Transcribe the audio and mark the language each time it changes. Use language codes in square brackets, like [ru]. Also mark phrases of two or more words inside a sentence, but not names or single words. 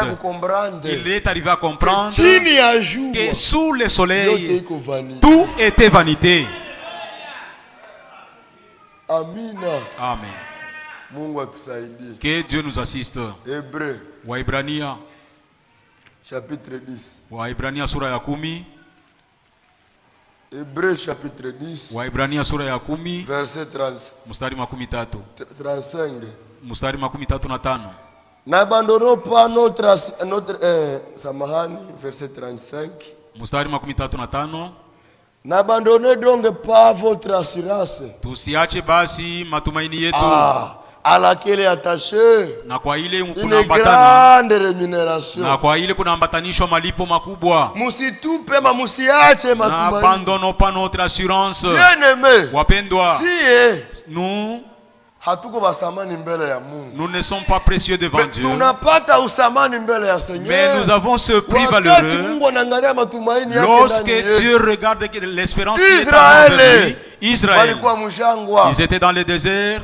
[fr] Il est arrivé à comprendre que sous le soleil, tout était vanité. Amen. Que Dieu nous assiste. Waibrania chapitre 10. [sw] Waibrania sura ya 10. [fr] Hébreux chapitre 10. [sw] Waibrania sura ya 10. [fr] Verset 30. [sw] Mstari 35. 35. Mstari 35. [fr] N'abandonnons pas notre samahani, verset 35. [sw] Mstari 35. [fr] N'abandonnez donc pas votre assurance. [sw] Tusiache basi matumaini yetu. [fr] À laquelle est attachée [sw] na kwa ile [fr] une grande rémunération. [sw] Na kwa ile kuna ambatanishwa malipo makubwa. Musitupe ma musiache matumaini. [fr] N'abandonnons pas notre assurance. Bien-aimé, [sw] wapendwa, [fr] nous nous ne sommes pas précieux devant Dieu. Mais nous avons ce prix valeureux. Lorsque Dieu regarde l'espérance qu'il est en lui, Israël, ils étaient dans le désert.